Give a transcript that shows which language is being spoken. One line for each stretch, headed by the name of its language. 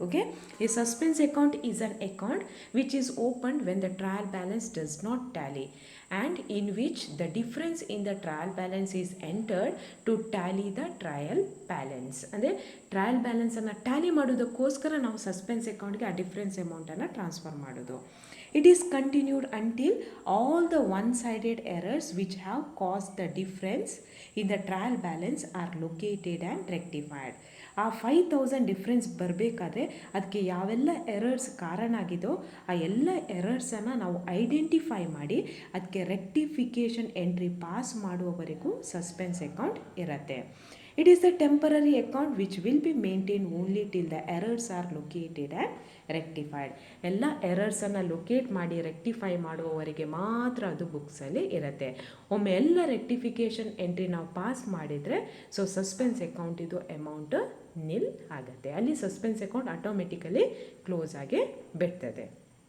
English: Okay, a suspense account is an account which is opened when the trial balance does not tally and in which the difference in the trial balance is entered to tally the trial balance.
Kannada: ಅಂದರೆ trial ಬ್ಯಾಲೆನ್ಸನ್ನು Tally ಮಾಡೋದಕ್ಕೋಸ್ಕರ ನಾವು suspense ಅಕೌಂಟ್ಗೆ ಆ difference ಅಮೌಂಟನ್ನು transfer ಮಾಡೋದು.
English: It is continued until all the one-sided errors which have caused the difference in the trial balance are located and rectified.
Kannada: ಆ 5,000 difference ಬರಬೇಕಾದ್ರೆ ಅದಕ್ಕೆ ಯಾವೆಲ್ಲ ಎರರ್ಸ್ ಕಾರಣ ಆಗಿದೋ ಆ ಎಲ್ಲ ಎರರ್ಸನ್ನು ನಾವು ಐಡೆಂಟಿಫೈ ಮಾಡಿ ಅದಕ್ಕೆ rectification entry pass ಮಾಡುವವರೆಗೂ suspense account ಇರುತ್ತೆ.
English: It is the temporary account which will be maintained only till the errors are located and rectified.
Kannada: ಎಲ್ಲ ಎರರ್ಸನ್ನು ಲೊಕೇಟ್ ಮಾಡಿ ರೆಕ್ಟಿಫೈ ಮಾಡುವವರೆಗೆ ಮಾತ್ರ ಅದು ಬುಕ್ಸಲ್ಲಿ ಇರುತ್ತೆ. ಒಮ್ಮೆ ಎಲ್ಲ ರೆಕ್ಟಿಫಿಕೇಷನ್ ಎಂಟ್ರಿ ನಾವು ಪಾಸ್ ಮಾಡಿದರೆ ಸೊ ಸಸ್ಪೆನ್ಸ್ ಅಕೌಂಟ್ ಇದು ಅಮೌಂಟ್ ನಿಲ್ ಆಗುತ್ತೆ. ಅಲ್ಲಿ ಸಸ್ಪೆನ್ಸ್ ಅಕೌಂಟ್ ಆಟೋಮೆಟಿಕಲಿ ಕ್ಲೋಸ್ ಆಗಿ ಬಿಡ್ತದೆ.